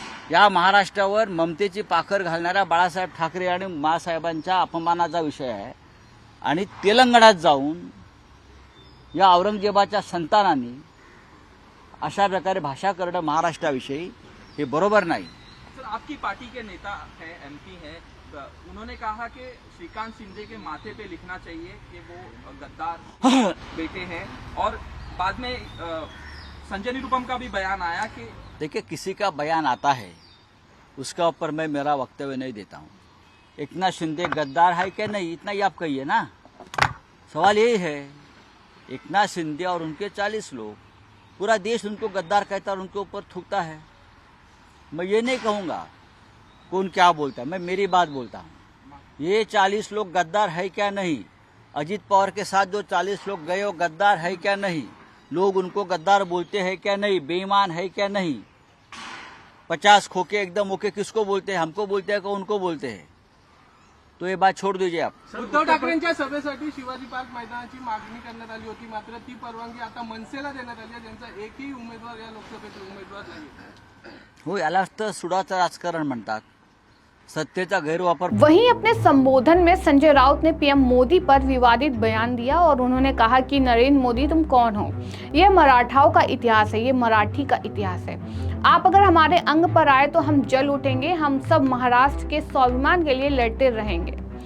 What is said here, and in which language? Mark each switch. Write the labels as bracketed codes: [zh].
[mr] या महाराष्ट्रावर ममतेची पाखर घालणाऱ्या बाळासाहेब ठाकरे आणि माँसाहेबांच्या अपमानाचा विषय आहे। आणि तेलंगणात जाऊन या औरंगजेबाच्या संतानांनी अशा प्रकारे भाषा करणं महाराष्ट्राविषयी हे बरोबर नाही। [hi] सर, आपकी पार्टी के नेता है, एमपी है, उन्होंने कहा कि श्रीकांत शिंदे के माथे पे लिखना चाहिए कि वो गद्दार बेटे हैं, और बाद में संजय निरुपम का भी बयान आया कि देखिए, किसी का बयान आता है उसका ऊपर मैं मेरा वक्तव्य नहीं देता हूँ। एकनाथ शिंदे गद्दार है क्या नहीं, इतना ही आप कहिए ना। सवाल यही है, एकनाथ शिंदे और उनके 40 लोग, पूरा देश उनको गद्दार कहता है और उनके ऊपर थूकता है। मैं ये नहीं कहूँगा कौन क्या बोलता है, मैं मेरी बात बोलता हूँ। ये 40 लोग गद्दार है क्या नहीं, अजीत पवार के साथ जो 40 लोग गए वो गद्दार है क्या नहीं, लोग उनको गद्दार बोलते हैं क्या नहीं, बेईमान है क्या नहीं। 50 खोके एकदम ओके किसको बोलते हैं, हमको बोलते हैं कि उनको बोलते हैं। तो ये बात छोड़ दीजिए आप। [mr] उद्धव ठाकरेंच्या सभेसाठी शिवाजी पार्क मैदानाची मागणी करण्यात आली होती, मात्र ती परवानगी आता मनसेला देण्यात आली आहे, ज्यांचा एकही उमेदवार या लोकसभेत उमेदवार नाही। हो, यालाच तर सुडाचं राजकारण म्हणतात, सत्तेचा गैरवापर। [hi] वहीं अपने संबोधन में संजय राउत ने पीएम मोदी पर विवादित बयान दिया और उन्होंने कहा कि नरेंद्र मोदी तुम कौन हो, यह मराठाओं का इतिहास है, ये मराठी का इतिहास है। आप अगर हमारे अंग पर आए तो हम जल उठेंगे, हम सब महाराष्ट्र के स्वाभिमान के लिए लड़ते रहेंगे।